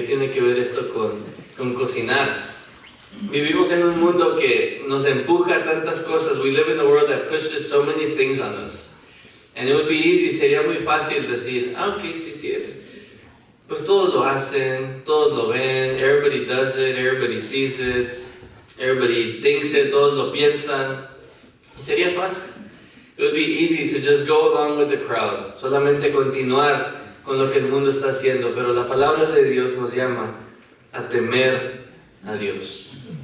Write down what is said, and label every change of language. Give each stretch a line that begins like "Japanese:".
Spanish: ¿Qué tiene que ver esto con cocinar? Vivimos en un mundo que nos empuja a tantas cosas.
English: We live in a world that pushes so many things on us. And it would be easy,
Spanish: sería muy fácil decir, ok, sí, pues todos lo hacen, todos lo ven,
English: everybody does it, everybody sees it, everybody thinks it,
Spanish: todos lo piensan. Y sería fácil.
English: It would be easy to just go along with the crowd,
Spanish: solamente continuar con lo que el mundo está haciendo, pero la palabra de Dios nos llama a temer a Dios.